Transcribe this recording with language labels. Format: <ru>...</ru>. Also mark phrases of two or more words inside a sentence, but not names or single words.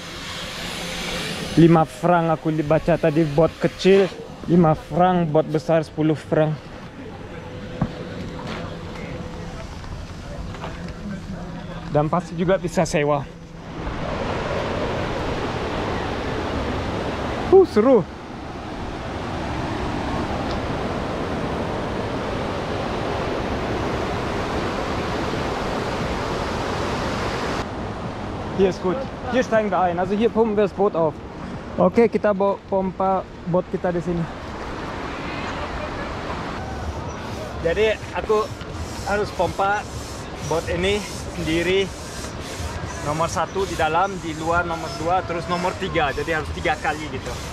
<id>5 franc aku dibaca tadi bot kecil, 5 franc bot besar 10 franc. Dan pasti juga bisa sewa. Seru.</id> <de>Hier ist gut. Hier steigen wir ein. Also hier pumpen wir das Boot auf.</de> <id>Oke, kita bawa pompa bot kita di sini. Jadi aku harus pompa bot ini sendiri. Nomor 1 di dalam, di luar nomor 2, terus nomor 3. Jadi harus 3 kali gitu.</id>